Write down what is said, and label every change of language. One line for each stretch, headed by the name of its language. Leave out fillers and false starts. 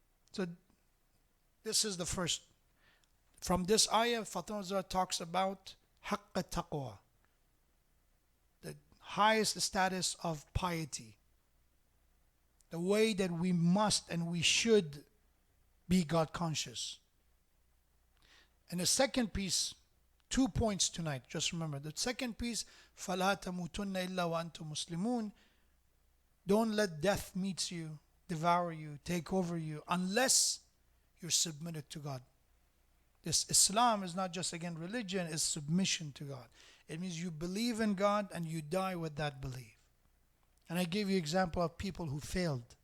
English: So this is the first. From this ayah, Fatima talks about haqq taqwa, the highest status of piety. The way that we must and we should be God conscious. And the second piece, 2 points tonight, just remember. The second piece,
Arabic: فَلَا تَمُوتُنَّ إِلَّا وَأَنْتُمْ مُسْلِمُونَ.
English: Don't let death meet you, devour you, take over you, unless you're submitted to God. This Islam is not just, again, religion, it's submission to God. It means you believe in God and you die with that belief. And I gave you example of people who failed.